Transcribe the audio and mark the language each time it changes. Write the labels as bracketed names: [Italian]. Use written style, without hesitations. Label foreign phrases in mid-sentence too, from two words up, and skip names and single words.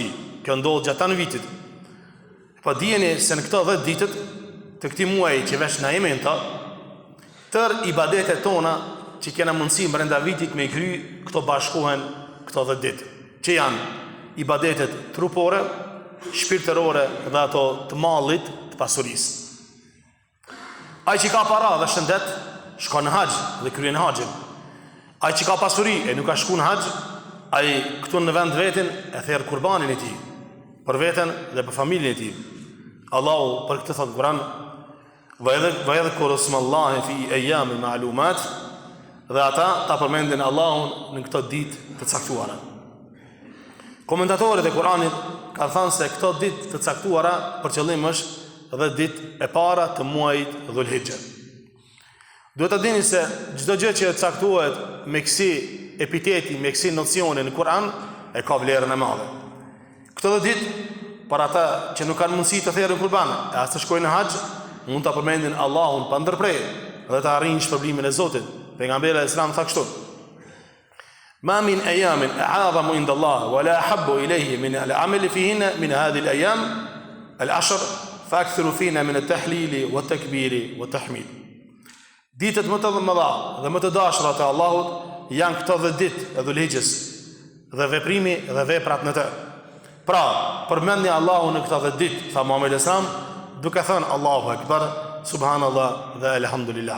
[Albanian] Kjo ndodh gjatë të vitit. Po dijeni se në këto 10 ditët të këtij muaji që vesh na jemi ta, tër ibadetet tona që kena mundësi brenda vitit me kry, këto bashkohen këto 10 ditë, që janë ibadetet trupore, shpirtërore dhe ato të mallit, të pasurisë. Ai që ka para dhe shëndet, shkon në haxh dhe kryen haxhin. Ai që ka pasuri e nuk ka shku në haxh, ai këtu në vend vetin e therr kurbanin e tij, për veten dhe për familjen e tij. Allahu për këtë thot Kur'an: [Arabic] "ويذكروا اسم الله في أيام معلومات", [Albanian] dhe ata ta përmendin Allahun në këto ditë të caktuara. Komentatorët e Kur'anit kanë thënë se këto ditë të caktuara për qëllim është 10 ditë e para të muajit Dhul-Hijja. Duhet të dini se çdo gjë që caktohet me kësi epiteti, me kësi nocioni në Kur'an e ka vlerën e madhe. Këto 10 ditë për ata që nuk kanë mundësi të therrën kurban, e as të shkojnë në haxh, mund ta përmendin Allahun pa ndërprerje dhe të arrijnë shpërblimin e Zotit. Pejgamberi e tha kështu: [Arabic] "ما من أيام أعظم عند الله ولا أحب إليه من العمل فيهن من هذه الأيام العشر فأكثروا فيهن من التهليل والتكبير والتحميد." [Albanian] Ditët më të mëdha dhe më të dashura te Allahut janë këto 10 ditë e Dhul-Hijjes dhe veprimi dhe veprat në të. Pra, përmendni Allahun në këto 10 ditë, tha Muhamedi [Arabic] صلى الله عليه وسلم, [Albanian] duke thënë [Arabic] الله أكبر, [Albanian] subhanallah dhe elhamdulillah.